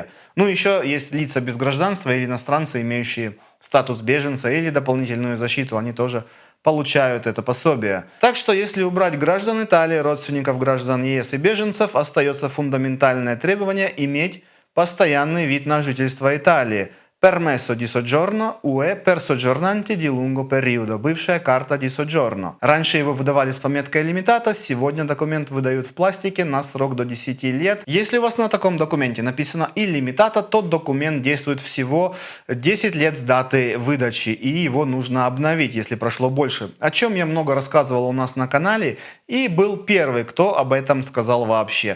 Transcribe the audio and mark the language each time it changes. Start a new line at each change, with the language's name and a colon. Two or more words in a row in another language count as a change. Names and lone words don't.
Russian: Ну, еще есть лица без гражданства или иностранцы, имеющие статус беженца или дополнительную защиту. Они тоже получают это пособие. Так что, если убрать граждан Италии, родственников граждан ЕС и беженцев, остается фундаментальное требование иметь постоянный вид на жительство Италии.
Italian: Permesso di soggiorno UE per soggiornanti di lungo periodo,
Russian: бывшая карта
Italian: di soggiorno.
Russian: Раньше его выдавали с пометкой лимитата, сегодня документ выдают в пластике на срок до 10 лет. Если у вас на таком документе написано иллимитата, то документ действует всего 10 лет с даты выдачи, и его нужно обновить, если прошло больше. О чем я много рассказывал у нас на канале, и был первый, кто об этом сказал вообще.